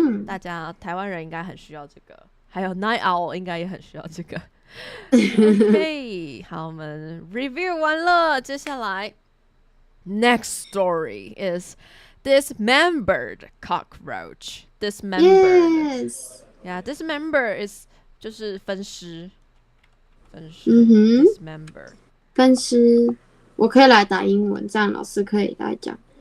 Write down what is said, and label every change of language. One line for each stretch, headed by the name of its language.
Chinese: 大家台湾人应该很需要这个，还有 night owl 应该也很需要这个。 OK， 好，我们 review 完了，接下来
English: next story is dismembered cockroach. Yes. Yeah, dismember is
Chinese: 就是分尸。
English: dismember
Chinese: 分尸，我可以来打英文，这样老师可以来讲。